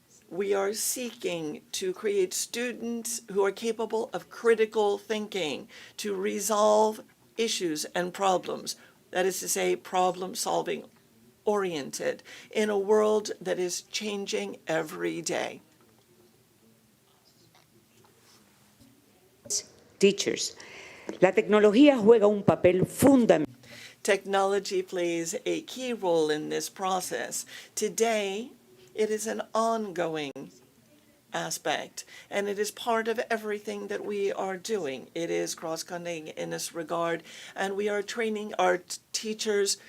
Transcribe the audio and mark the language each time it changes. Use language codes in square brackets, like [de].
[en] We are seeking to create students who are capable of critical thinking, to resolve issues and problems, that is to say, problem-solving oriented, in a world that is changing every day. Teachers, [es] la tecnología juega un papel fundamental. [en] Technology plays a key role in this process. Today, it is an ongoing aspect, and it is part of everything that we are doing. It is cross-cutting in this regard, and we are training our teachers.